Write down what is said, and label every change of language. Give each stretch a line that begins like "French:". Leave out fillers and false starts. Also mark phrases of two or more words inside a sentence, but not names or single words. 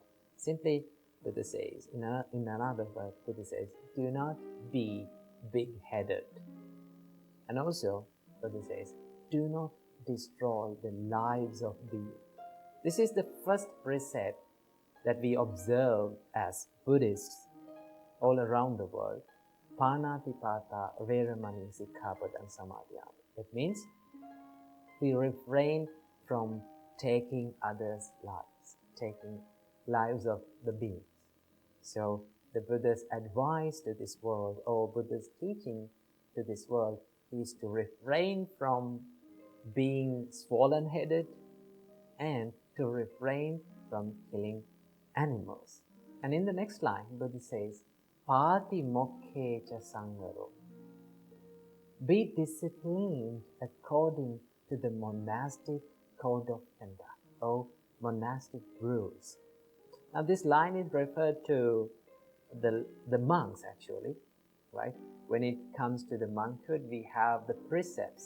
English: Simply, Buddha says, in another verse, Buddha says, do not be big-headed. And also, Buddha says, do not destroy the lives of beings. This is the first precept that we observe as Buddhists all around the world.
Pali: Panatipata veramani sikkhapadam samadhiyami.
English: It means we refrain from taking others' lives, taking lives of the beings. So the Buddha's advice to this world, or Buddha's teaching to this world, is to refrain from being swollen-headed and to refrain from killing animals. And in the next line, Buddha says,
Pali: Pati mokkecha sangaro.
English: Be disciplined according to the monastic code of conduct, or monastic rules. Now this line is referred to the monks actually, right? When it comes to the monkhood, we have the precepts.